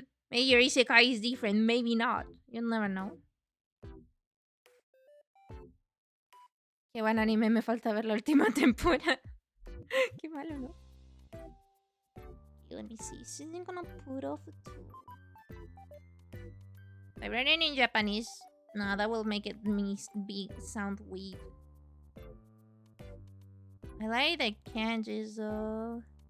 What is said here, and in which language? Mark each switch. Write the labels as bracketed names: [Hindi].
[English] Maybe your isekai is different, maybe not. You'll never know. [Spanish] Qué buen anime, me falta ver la última temporada. Qué malo, ¿no? [English] Okay, let me see. Isn't gonna put off I read it in Japanese. No, that will make it sound weak. I like the kanjis though.